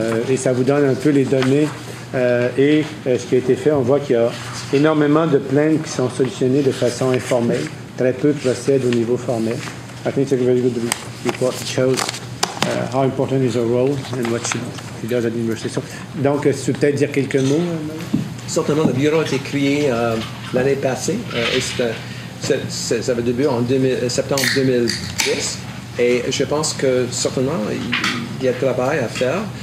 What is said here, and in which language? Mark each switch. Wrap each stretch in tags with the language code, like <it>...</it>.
<fr>Et ça vous donne un peu les données et ce qui a été fait. On voit qu'il y a énormément de plaintes qui sont solutionnées de façon informelle. Très peu procèdent au niveau formel.</fr> <en>I think it's a very good report. It shows how important is her role and what she does at the university.</en> <fr>So, donc, tu peux peut-être dire quelques mots? Certainement, le bureau a été créé l'année passée. Ça avait débuté en septembre 2010. Et je pense que certainement, il y a un travail à faire.</fr>